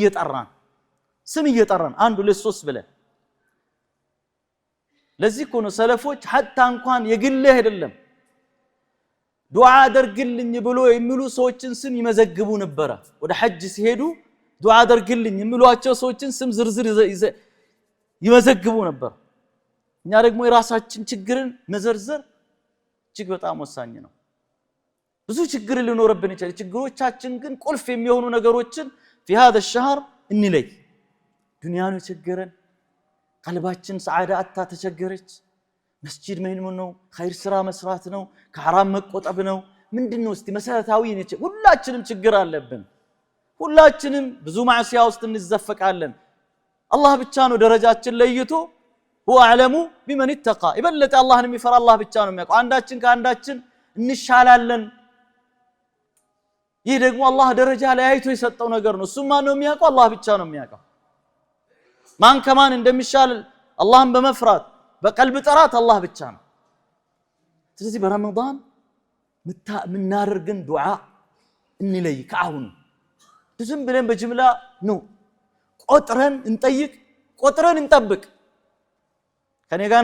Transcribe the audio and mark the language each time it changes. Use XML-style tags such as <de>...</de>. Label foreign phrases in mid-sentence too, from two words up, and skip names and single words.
<am>እየጠራን አንድ ሁለት ሶስት ብለን ለዚህ እኮ ነው ሰለፎች حتى እንኳን የግል አይደለም ዱዓ አድርግልኝ ብሎ የሚሉ ሰዎችን ስም ይመዘግቡ ነበር ወደ ሐጅ ሲሄዱ ዱዓ አድርግልኝ የሚሏቸው ሰዎችን ስም ዝርዝር ይመዘግቡ ነበር እኛ ደግሞ የራሳችን ችግርን መዘርዘር እጅግ በጣም ወሳኝ ነው ብዙ ችግር ሊኖርብን ይችላል ችግሮቻችን ግን ቁልፍ የሚሆኑ ነገሮችን</am> <ar>في هذا الشهر</ar> <am>እንለይ ዱንያኑ ችግርን ቀልባችን ሰዓዳ አታ ተቸገረች መስጂድ መሄድ ነው ኸይር ስራ መስራት ነው ከሐራም መቆጠብ ነው ምንድነው እስቲ መሰረታዊ ነች ሁላችንም ችግር አለብን ሁላችንም ብዙ ማዕሲያ ውስጥ እንዘፈቃለን አላህ ብቻ ነው ደረጃችን ለይቶ</am> <ar>هو اعلم بمن اتقى</ar> <am>ይበለጠ አላህን የሚፈራ አላህ ብቻ ነው የሚያውቀው አንዳችን ከአንዳችን እንሻላለን ይህ ደግሞ አላህ ደረጃ ላይ አይቶ የሰጠው ነገር ነው እሱማ ነው የሚያውቀው አላህ ብቻ ነው የሚያውቀው ማን ከማን እንደሚሻል አላህን በመፍራት በቀልብ ጥራት አላህ ብቻ ነው ስለዚህ በረመዳን ምናደርግን ዱዓ እንለይ ከአሁን ዝም ብለን በጅምላ ነው ቆጥረን እንጠይቅ ቆጥረን እንጠብቅ ከኔ ጋር</am>